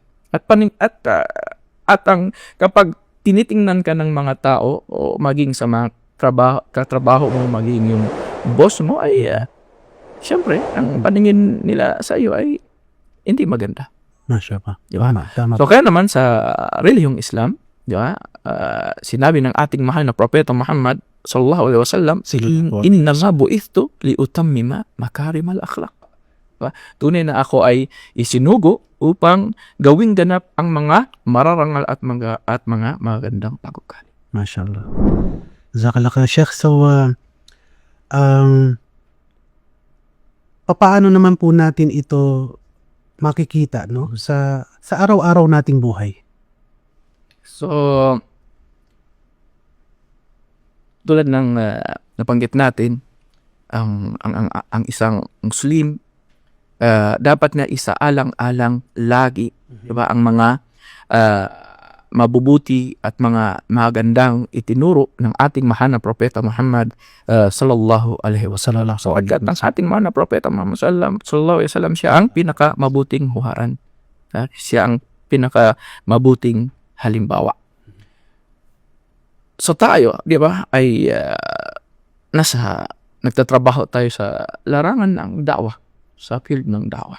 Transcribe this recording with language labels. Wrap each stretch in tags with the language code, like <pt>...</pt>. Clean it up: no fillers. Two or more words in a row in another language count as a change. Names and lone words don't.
<tl>At ang kapag tinitingnan ka ng mga tao o maging sa mga katrabaho mo, maging yung boss mo, ay siyempre ang paningin nila sa iyo ay hindi maganda. Masya pa. Diba? Tama. So kaya naman sa relihiyong Islam, diba, sinabi ng ating mahal na propeta Muhammad</tl> <ar>صلى الله عليه وسلم إنما بعثت لأتمم مكارم الأخلاق.</ar> <tl>Diba? Tunay na ako ay isinugo upang gawing ganap ang mga mararangal at mga magandang pag-uugali. Mashallah.</tl> <ar>جزاك الله خير شيخ.</ar> <tl>So, paano naman po natin ito makikita, no, sa araw-araw nating buhay? So, tulad ng nabanggit natin, ang isang Muslim dapat na isaalang-alang lagi, diba, ang mga mabubuti at mga magandang itinuro ng ating mahal na propeta Muhammad</tl> <ar>صلى الله عليه وسلم.</ar> <tl>So, agad ng ating mahal na propeta Muhammad</tl> <ar>صلى الله عليه وسلم,</ar> <tl>siya ang pinakamabuting huwaran. Siya ang pinakamabuting halimbawa. So tayo, di ba, ay nagtatrabaho tayo sa larangan ng da'wah, sa field ng da'wah.</tl>